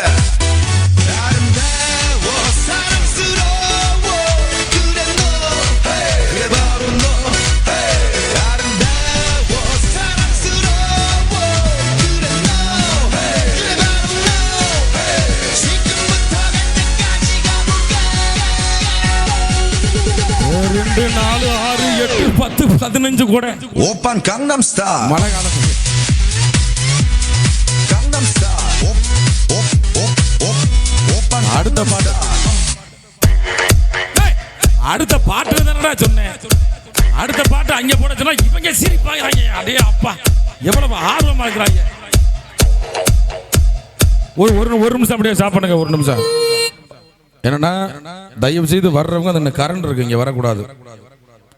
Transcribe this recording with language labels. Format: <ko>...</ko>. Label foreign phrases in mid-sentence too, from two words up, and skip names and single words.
<ko>아름다워 사랑스러워 그래 너 그래 바로 너 아름다워 사랑스러워 그래 너 그래 바로 너 지금부터 갈 때까지 가볼까.</ko> <ta>2 4 6 8 10 15 கூட</ta> <ko>오빤 강남 스타일</ko> <ta>மழை காலத்துக்கு</ta> <ko>강남 스타일 오빤</ko> <ta>அடுத்த பாட்டு. அடுத்த பாட்டு தானடா சொன்னேன். அடுத்த பாட்டு அங்க போட சொன்னா இவங்க சிரிப்பாங்க. அடே அப்பா எவ்வளவு ஆர்வமா இருக்கிறாங்க. ஒரு நிமிஷம் அப்படியே சாப்பிடுங்க. ஒரு நிமிஷம். என்னன்னா தயவு செய்து வர்றவங்க அந்த கரண்ட் இருக்கு, இங்க வரக்கூடாது.</ta>